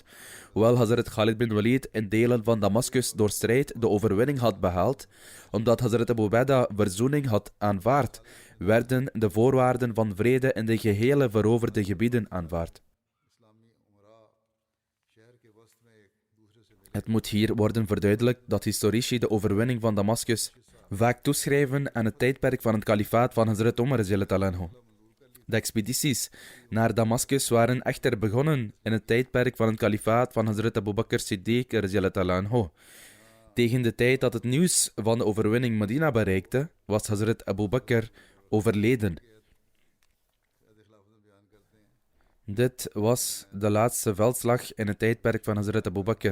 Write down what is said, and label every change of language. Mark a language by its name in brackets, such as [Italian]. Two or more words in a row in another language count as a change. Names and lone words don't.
[Dutch] Hoewel Hazrat Khalid bin Walid in delen van Damascus door strijd de overwinning had behaald, omdat Hazrat Abu Ubaidah verzoening had aanvaard, werden de voorwaarden van vrede in de gehele veroverde gebieden aanvaard. Het moet hier worden verduidelijkt dat historici de overwinning van Damascus vaak toeschrijven aan het tijdperk van het kalifaat van Hazrat Umar [Arabic] radiyallahu anhu. [Dutch] De expedities naar Damascus waren echter begonnen in het tijdperk van het kalifaat van Hazrat Abu Bakr Siddiq [Arabic] radiyallahu anhu. [Dutch] Tegen de tijd dat het nieuws van de overwinning Medina bereikte, was Hazrat Abu Bakr overleden. Dit was de laatste veldslag in het tijdperk van Hazrat Abu Bakr.